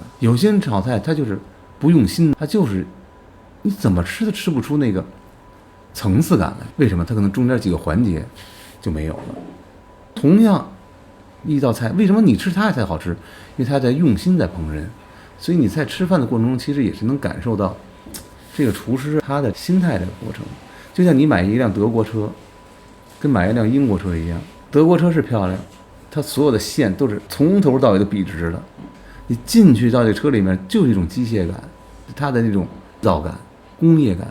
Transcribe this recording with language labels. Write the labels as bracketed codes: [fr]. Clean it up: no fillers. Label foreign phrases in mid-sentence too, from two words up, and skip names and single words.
[zh] 有些人炒菜他就是不用心，他就是你怎麼吃都吃不出那个層次感來。為什麼？他可能中間幾個環節就沒有了。同樣一道菜，為什麼你吃它的菜好吃？因為他在用心在烹飪，所以你在吃飯的過程中其實也是能感受到這個廚師他的心態的過程。就像你買一輛德國車跟買一輛英國車一樣，德國車是漂亮，它所有的線都是從頭到尾都筆直的，你進去到這車裡面就有一種機械感，它的那種造感工業感。